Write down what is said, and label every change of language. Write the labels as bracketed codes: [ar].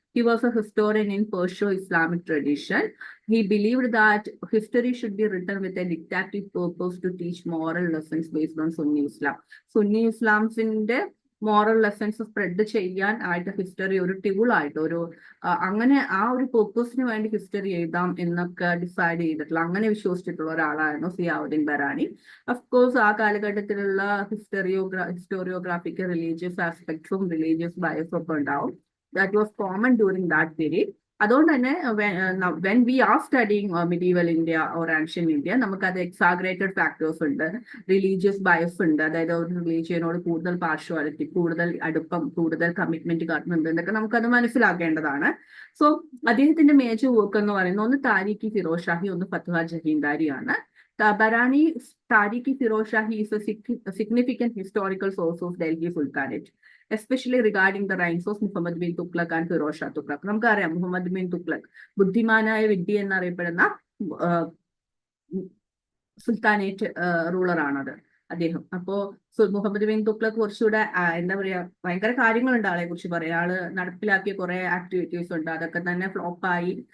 [en] He was a historian in Perso-Islamic tradition. He believed that history should be written with a didactic purpose to teach moral lessons based on Sunni Islam. [ml] Sunni Islam's moral lessons spread ചെയ്യാൻ ആയിട്ട് history ഒരു ടൂളായിട്ട് അങ്ങനെ ആ ഒരു പേർപ്പസിന് വേണ്ടി history എഴുതാം എന്നൊക്കെ decide ചെയ്തിട്ടുള്ള, അങ്ങനെ വിശ്വസിച്ചിട്ടുള്ള ഒരാളായിരുന്നു സിയാവുദ്ദീൻ ബറാനി. അഫ്കോഴ്സ് ആ കാലഘട്ടത്തിലുള്ള ഹിസ്റ്റോറിയോഗ്രാഫിക്ക് റിലീജിയസ് ആസ്പെക്ട്സും റിലീജിയസ് ബയസും ഒക്കെ ഉണ്ടാവും. [en] That was common during that period. [ml] അതുകൊണ്ട് തന്നെ [en] when we are studying medieval India or ancient India, [ml] നമുക്കത് എക്സാഗ്രേറ്റഡ് ഫാക്ടേഴ്സ് ഉണ്ട്, റിലീജിയസ് ബയസ് ഉണ്ട്, അതായത് ഒരു റിലീജിയനോട് കൂടുതൽ പാർഷ്വാലിറ്റി, കൂടുതൽ അടുപ്പം, കൂടുതൽ കമ്മിറ്റ്മെന്റ് കാട്ടുന്നുണ്ട് എന്നൊക്കെ നമുക്കത് മനസ്സിലാക്കേണ്ടതാണ്. സോ അദ്ദേഹത്തിന്റെ മേജർ വർക്ക് എന്ന് പറയുന്നത് ഒന്ന് താരിഖി ഫിറോസ് ഷാഹി, ഒന്ന് ഫത്വ ജഹീന്ദാരി ആണ്. [en] Barani Tariq-i-Firoz Shahi is a significant historical source of Delhi Sultanate, especially regarding the reigns of Muhammad bin Tughlaq and Firoz Shah Tughlaq. [ml] നമുക്കറിയാം മുഹമ്മദ് ബിൻ തുഗ്ലക് ബുദ്ധിമാനായ വിഡ്ഢി എന്നറിയപ്പെടുന്ന സുൽത്താനേറ്റ് റൂളറാണത് അദ്ദേഹം. അപ്പോ മുഹമ്മദ് ബിൻ തുഗ്ലക് കുറച്ചുകൂടെ എന്താ പറയാ ഭയങ്കര കാര്യങ്ങളുണ്ട് ആളെ കുറിച്ച് പറയാം. ആള് നടപ്പിലാക്കിയ കുറെ ആക്ടിവിറ്റീസ് ഉണ്ട്, അതൊക്കെ തന്നെ ഫ്ലോപ്പായി.